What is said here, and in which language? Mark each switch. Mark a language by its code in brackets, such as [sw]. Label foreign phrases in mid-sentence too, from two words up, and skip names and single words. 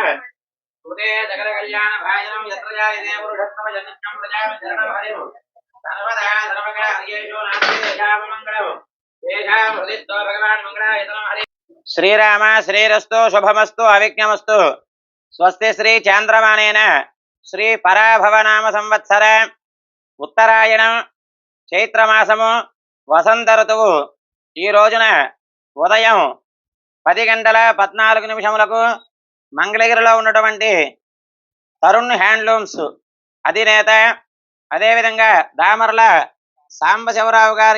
[sa] सुते जगत्कल्याण भाजनं यत्र जायते पुरुषोत्तम जन्मं प्रजां शरणं हरिः सर्वदा सर्वकार्येषु नास्ति देशामङ्गलम् देशां हृदित्वा भगवान् मङ्गलायतनं हरिः श्रीराम श्रीरस्तु शुभमस्तु अविघ्नमस्तु स्वस्ति श्री चांद्रमानेन श्री पराभवनाम संवत्सर उत्तरायणं चैत्रमासము [te] వసంత ఋతువు ఈ రోజున ఉదయం 10:14 మంగళగిరిలో ఉన్నటువంటి తరుణ్ హ్యాండ్లూమ్స్ అధినేత అదేవిధంగా దామర్ల సాంబశివరావు గారి